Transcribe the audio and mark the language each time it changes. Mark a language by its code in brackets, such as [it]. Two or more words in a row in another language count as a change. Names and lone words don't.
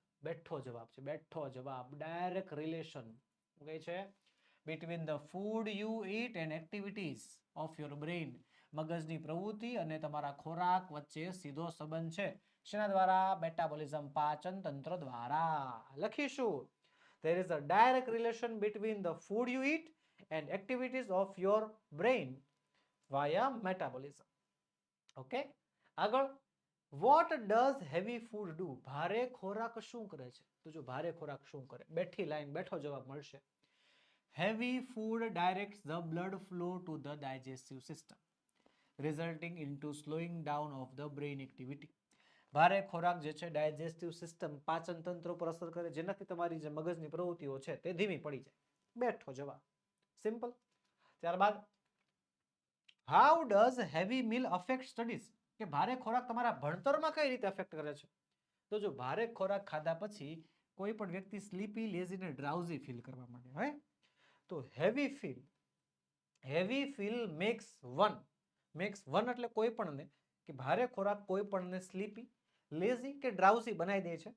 [gu] બેઠો જવાબ છે. બેઠો જવાબ. [en] direct relation [gu] કહે છે [en] between the food you eat and activities of your brain. [gu] મગજની પ્રવૃત્તિ અને તમારા ખોરાક વચ્ચે સીધો સંબંધ છે. શેના દ્વારા? મેટાબોલિઝમ, પાચન તંત્ર દ્વારા. લખીશું [en] there is a direct relation between the food you eat and activities of your brain via metabolism. Okay, આગળ. what does heavy food do? [gu] ભારે ખોરાક શું કરે છે? તો જો ભારે ખોરાક શું કરે? બેઠી લાઈન, બેઠો જવાબ મળશે. [en] heavy food directs the blood flow to the digestive system resulting into slowing down of the brain activity. [gu] ભારે ખોરાક જે છે [en] digestive system, [gu] પાચન તંત્ર ઉપર અસર કરે, જેનાથી તમારી જે મગજની પ્રવૃત્તિઓ છે તે ધીમી પડી જાય. બેઠો જવાબ. સિમ્પલ. [en] ત્યારબાદ how does heavy meal affect studies. [gu] કે ભારે ખોરાક તમારા ભણતરમાં કઈ રીતે અફેક્ટ કરે છે? તો જો ભારે ખોરાક ખાધા પછી કોઈ પણ વ્યક્તિ [en] sleepy, lazy [gu] ને [en] drowsy feel [gu] કરવા માંડે હોય તો [en] heavy feel makes one [gu] એટલે કોઈ પણને, કે ભારે ખોરાક કોઈ પણને [en] sleepy, lazy [gu] કે ડ્રાઉઝી બનાવી દે છે.